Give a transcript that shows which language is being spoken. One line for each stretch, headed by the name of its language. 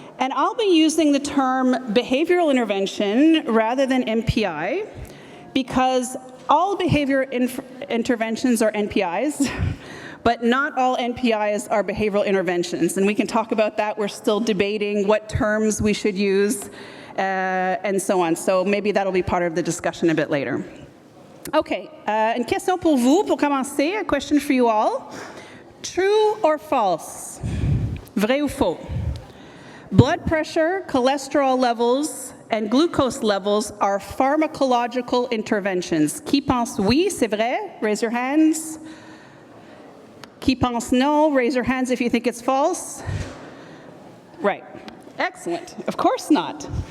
English: And I'll be using the term behavioral intervention rather than NPI, because all behavior interventions are NPIs, but not all NPIs are behavioral interventions. And we can talk about that. We're still debating what terms we should use and so on. So maybe that'll be part of the discussion a bit later.
French: Okay, une question pour vous, pour commencer,
English: a question for you all. True or false?
French: Vrai ou faux?
English: Blood pressure, cholesterol levels, and glucose levels are pharmacological interventions.
French: Qui pense oui, c'est vrai?
English: Raise your hands.
French: Qui pense no?
English: Raise your hands if you think it's false. Right. Excellent. Of course not.